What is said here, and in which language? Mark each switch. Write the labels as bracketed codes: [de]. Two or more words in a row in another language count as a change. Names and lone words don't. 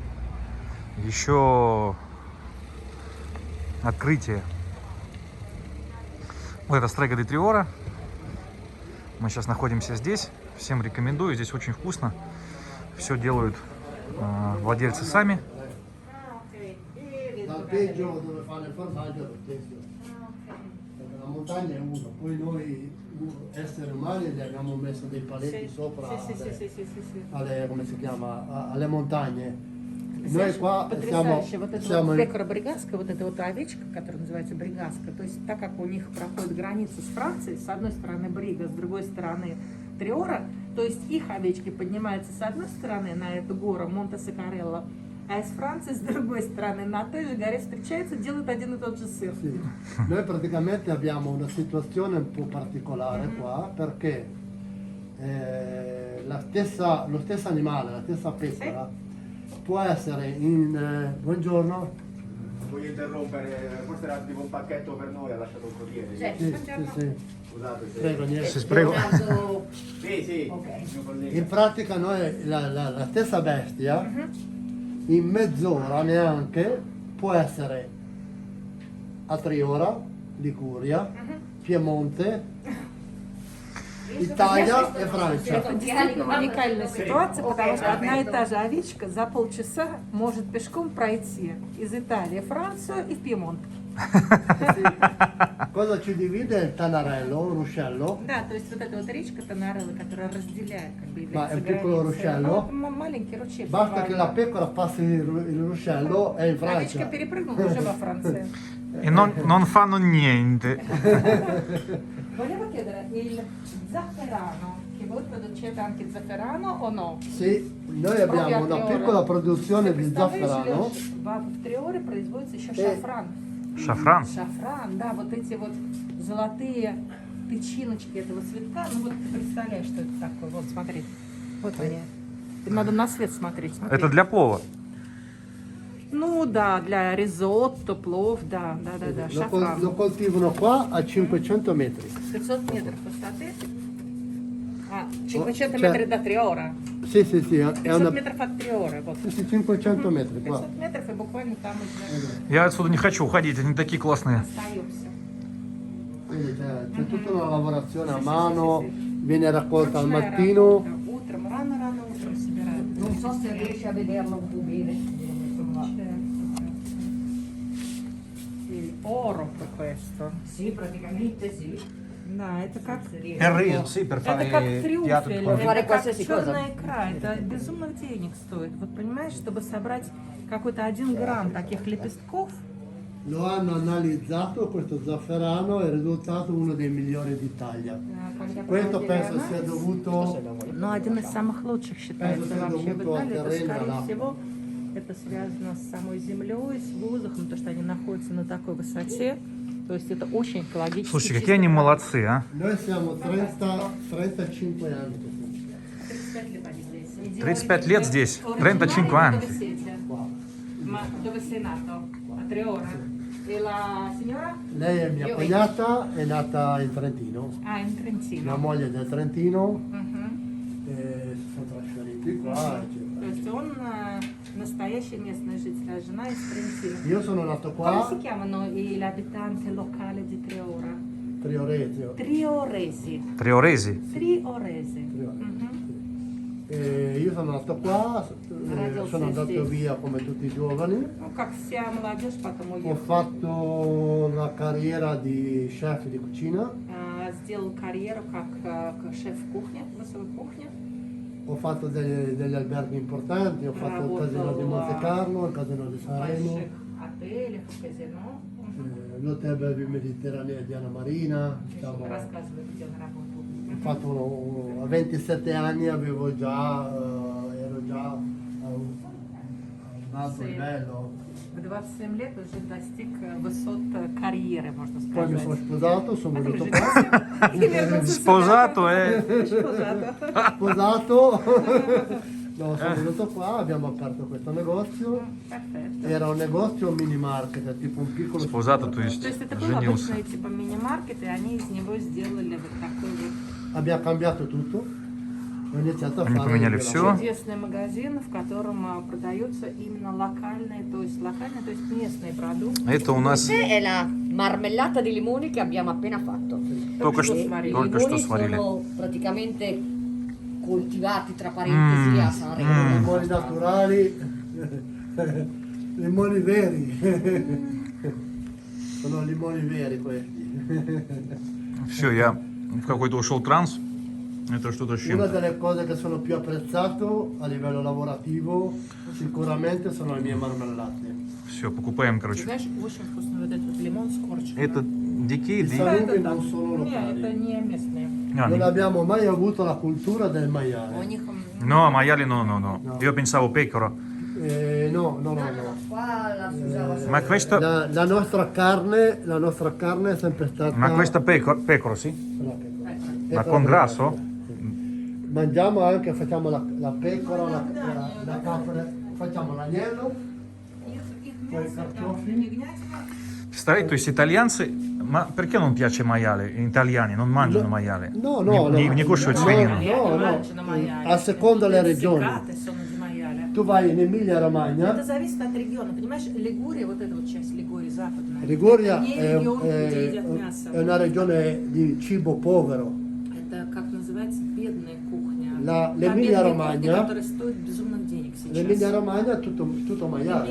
[ru] Еще открытие. Вот это Strega di Triora. Мы сейчас находимся здесь. Всем рекомендую. Здесь очень вкусно. Все делают владельцы сами. [it] L'alpeggio dove fanno il formaggio è lo stesso. Perché la montagna è uno, poi noi esseri umani gli abbiamo messo dei paletti sopra alle, come si chiama, alle montagne. Noi qua [ru] Потрясающе. Вот это [it] siamo [ru] вот [it] in- [ru] пекара бригаска, вот эта вот овечка, которая называется бригаска, то есть так как у них проходит граница с Францией, с одной стороны Брига, с другой стороны Триора, то есть их овечки поднимаются с одной стороны на эту гору Монте-Сакарелло, а из Франции с другой стороны на той же горе встречаются, делают один и тот же сыр. [it] Sì. Noi praticamente abbiamo una situazione un po' particolare qua perché lo stesso animale, la stessa pecora può essere in... buongiorno. Voglio interrompere, forse era tipo un pacchetto per noi, ha lasciato un corriere. Sì, sì. Scusate se... Prego, niente. Sì, prego. Leonardo- Sì, sì, Ok. il mio collega. In pratica noi la stessa bestia in mezz'ora neanche può essere a Triora, Liguria, Piemonte, Italia e Francia. [ru] Это действительно уникальная ситуация, потому что одна и та же овечка за полчаса может пешком пройти из Италии в Францию и в Пьемонт. [it] Cosa ci divide è il Tanarello, un ruscello, [ru] Да, то есть вот эта вот речка Танарелла, которая разделяет как бы [it] Ma è un [ru] границы. [it] piccolo ruscello. [ru] Ну, маленький ручей. [it] basta che la [ru] буквально. [it] pecora passi il ruscello è in [ru] Овечка [it] Francia. [ru] перепрыгнула уже во Франции. [it] И non fanno niente. Volevo chiedere, il zafferano, che voi producete anche zafferano o no? Sì, noi abbiamo una piccola produzione di zafferano. [ru] В Триоре производится еще Э. шафран. Шафран. Шафран, да, вот эти вот золотые тычиночки этого цветка. Ну вот ты представляешь, что это такое. Вот смотри, вот они. Надо на свет смотреть. Смотри. Это для плова. Ну да, для ризотто, плов, да. Шафран. [it] Lo coltivano qua a 500 metri. [ru] 500 метров высоты. А, 500 [it] Cioè- [ru] метров до Триора. [it] Sì, sì, sì, è 500 una... [ru] метров от Триора. Вот. [it] Sì, sì, 500 metri qua. [ru] 500 метров и буквально там уже Я отсюда не хочу уходить, они такие классные. остаемся. [it] Quindi c'è tutta una lavorazione a mano, viene raccolta al [ru] Ручная [it] mattino. [ru] работа. Утром, рано-рано утром собирают. [it] Non so se riesci a vederlo un po' bene. Sì, oro per questo. Sì, praticamente sì. [ru] Да, это как... [it] Sì, per [ru] Это как трюфель, [it] Fare [ru] это как [it] qualsiasi cosa. [ru] черная икра. Это безумных денег стоит. Вот понимаешь, чтобы собрать какой-то 1 грамм таких лепестков, [it] Lo hanno analizzato questo zafferano e il risultato uno dei migliori d'Italia. Questo penso sia dovuto [ru] но один из самых лучших считается Это вообще в дома Италии. Это, террена, скорее да. всего, это связано с самой землей, с воздухом, то, что они находятся на такой высоте. То есть это очень экологически. Слушайте, какие чистый они продукт. молодцы, а? [it] Noi siamo 35 anni. [ru] 35 лет здесь, 35 anni. [it] Ma dove sei nato? A Treora. E la signora? Lei è mia Io- cognata, è nata in Trentino. Ah, in Mia Trentino. moglie è del Trentino, Мгм. e si sono trasferiti qua, [ru] То есть [it] eccetera. [ru] он настоящий местный житель, а жена из Трентино. [it] Io sono nato Come qua, si chiamano gli abitanti locali di Treora? Triorezio. Trioresi. Trioresi. Trioresi. Trioresi. Мгм. E io sono nato qua, Radio sono andato Sesti. via come tutti i giovani. [ru] Ну, как вся молодежь, потом [it] Ho [ru] уехал. [it] fatto una carriera di chef di cucina, [ru] Сделал карьеру как шеф кухни, высокой кухни. [it] ho fatto degli alberghi importanti, ho fatto il Bravo, casino di bravo. Monte Carlo, il casino di [ru] В [it] Sanremo, [ru] больших отелях, в казино. [it] l'hotel Belvi Mediterranea di Anna Marina. Diciamo, [ru] Рассказывает, где он работал. [it] ho fatto a 27 anni avevo già, ero già a un alto Sì. livello. [ru] В 27 лет уже достиг высот карьеры, можно [it] Poi mi sono [ru] сказать. [it] sposato, sono [ru] Потом [it] venuto qua, [ru] женился и вернулся [it] Sposato, [ru] сюда. Sposato. [it] sposato, no, sono venuto qua, abbiamo aperto questo negozio. Perfetto. Era un negozio mini market, tipo un piccolo Sposato, [ru] то То есть есть это был женился. обычный типа мини-маркет, и они из него сделали вот такой вот [it] Abbiamo cambiato tutto, ho iniziato a [ru] Они [it] fare [ru] поменяли [it] il [ru] всё. чудесный магазин, в котором продаются именно локальные, то есть местные продукты. Это у нас [it] Questa è la marmellata di limoni che abbiamo appena fatto. [ru] только что, [it] E [ru] сварили. [it] I [ru] только что [it] limoni [ru] сварили. [it] sono praticamente coltivati tra parentesi a Sanremo. limoni naturali, limoni veri. Sono limoni veri questi. [ru] Все, я в какой-то ушел транс. Это что-то с [it] Una [ru] чем-то. [it] delle cose che sono più apprezzato a livello lavorativo sicuramente sono le mie marmellate. [ru] Все, покупаем, Ты короче. знаешь, очень вкусный вот этот лимон с корочкой. Это дикие, [it] I salumi non sono [ru] Нет, это [it] locali. [ru] не местные. [it] Non abbiamo mai avuto la cultura del [ru] У [it] maiale. [ru] них [it] No, maiali no. Io pensavo pecora. No, no, no, No, no. qua la si usava solo. Ma questa, La nostra carne è sempre stata... ma questa pecora, sì? No, Ma con grasso? Mangiamo anche, facciamo la pecora, la capra, facciamo l'agnello, [ru] их [it] poi i [ru] мясо, там, [it] carciofi. [ru] ягнятина. Представляете, то есть итальянцы, [it] ma perché non piace maiale? Gli italiani non mangiano maiale. No, no, [ru] Не кушают свинину. [it] No, no, Mangiano maiale. a seconda delle regioni. Пиzzicate sono di maiale. Tu vai in Emilia [ru] Это [it] Romagna, [ru] зависит от региона. Понимаешь, Лигурия, вот эта вот часть Лигурии, западная. [it] Liguria [ru] это не регион, где едят мясо. [it] è una regione di cibo povero. [ru] Это, как называется, бедная кухня. [it] L'Emilia [ru] Та бедная [it] Romagna- [ru] кухня, которая стоит безумных денег сейчас. [it] L'Emilia Romagna è tutto maiale.